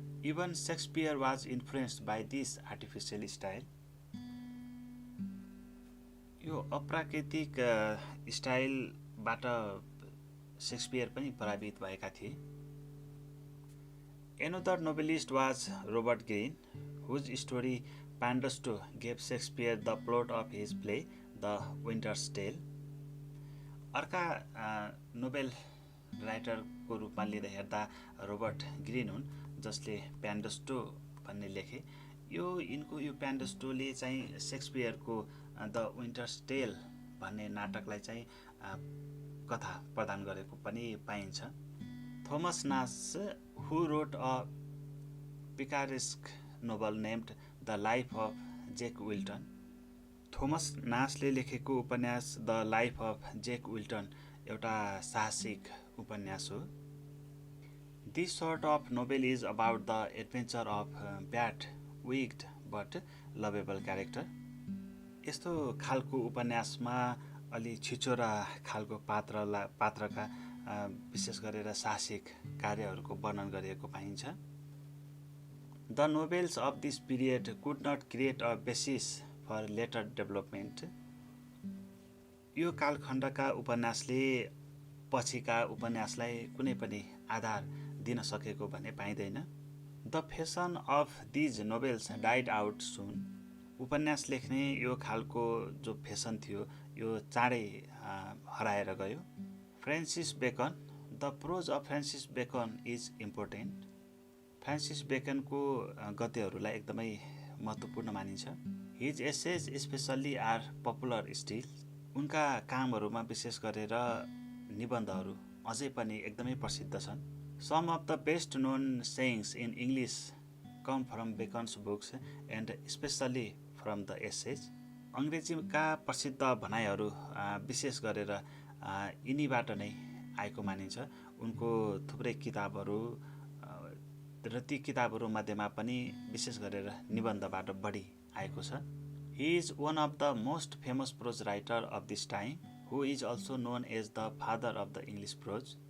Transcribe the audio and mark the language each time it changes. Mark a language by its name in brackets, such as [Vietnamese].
[English] Even Shakespeare was influenced by this artificial style. [Nepali] यो अप्राकृतिक स्टाइलबाट Shakespeare पनि प्रभावित भएका थिए। [English] Another novelist was Robert Greene, whose story Pandosto gave Shakespeare the plot of his play The Winter's Tale. [Nepali] अर्का Nobel राइटरको रूपमा लिँदा हेर्दा रोबर्ट ग्रिन हुन्, जसले प्यान्डोस्टो भन्ने लेखे। यिनको यो प्यान्डोस्टोले चाहिँ शेक्सपियरको द विन्टर्स टेल भन्ने नाटकलाई चाहिँ कथा प्रदान गरेको पनि पाइन्छ। [English] Thomas Nashe, who wrote a picaresque novel named The Life of Jack Wilton. [Nepali] Thomas नासले लेखेको उपन्यास the life of Jake Wilton एउटा साहसिक उपन्यास हो। [English] This sort of novel is about the adventure of bad, wicked but lovable character. [Nepali] यस्तो खालको उपन्यासमा अलि छिचोरा खालको पात्रका विशेष गरेर साहसिक कार्यहरूको वर्णन गरिएको पाइन्छ। [English] The novels of this period could not create a basis for later development. [Nepali] यो कालखण्डका उपन्यासले पछिका उपन्यासलाई कुनै पनि आधार दिन सकेको भन्ने पाइँदैन। [English] The fashion of these novels died out soon. [Nepali] उपन्यास लेख्ने यो खालको जो फेसन थियो यो चाँडै हराएर गयो। [English] Francis Bacon, the prose of Francis Bacon is important. [Nepali] Francis बेकनको गद्यहरूलाई एकदमै महत्त्वपूर्ण मानिन्छ। [English] His essays specially are popular still. [Nepali] उनका कामहरूमा विशेष गरेर निबन्धहरू अझै पनि एकदमै प्रसिद्ध छन्। [English] Some of the best known sayings in English come from Bacon's books and specially from the essays. [Nepali] अङ्ग्रेजीका प्रसिद्ध भनाइहरू विशेष गरेर यिनीबाट नै आएको मानिन्छ। उनको थुप्रै किताबहरू र ती किताबहरू मध्येमा पनि विशेष गरेर निबन्धबाट बढी आएको छ। [English] He is one of the most famous prose writer of this time, who is also known as the father of the English prose.